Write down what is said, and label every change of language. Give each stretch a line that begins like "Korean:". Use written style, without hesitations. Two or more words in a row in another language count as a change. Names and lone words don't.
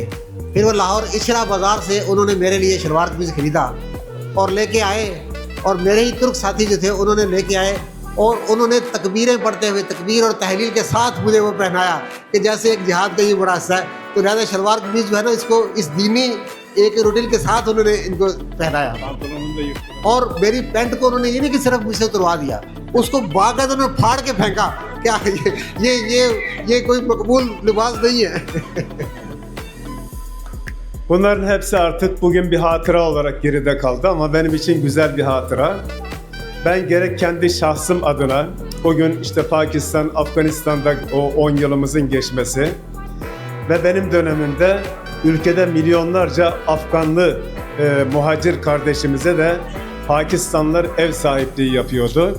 Urdu: پھر وہ لاہور اشرا بازار سے انہوں نے میرے لیے شلوار قمیض خریدا اور لیکے آئے، اور میرے ہی ترک ساتھی جو تھے انہوں نے لیکے آئے اور انہوں نے تکبیریں پڑھتے ہوئے تکبیر اور تہلیل کے ساتھ مجھے وہ پہنایا کہ جیسے ایک جہاد کا یہ بڑا حصہ ہے. تو لہٰذا شلوار قمیض جو ہے نا اسکو اس دینی ایک روٹین کے ساتھ انہوں نے انکو پہنایا. اور میری پینٹ کو انہوں نے یہ نہیں کہ صرف مجھسے اتروا دیا، اسکو باقاعدہ انہوں نے پھاڑ کے پھینکا. کیا یہ کوئی مقبول لباس نہیں ہے.
Turkish: Bunların hepsi artık bugün bir hatıra olarak geride kaldı ama benim için güzel bir hatıra. Ben gerek kendi şahsım adına o gün işte Pakistan, Afganistan'da o 10 yılımızın geçmesi ve benim dönemimde ülkede milyonlarca Afganlı muhacir kardeşimize de Pakistanlılar ev sahipliği yapıyordu.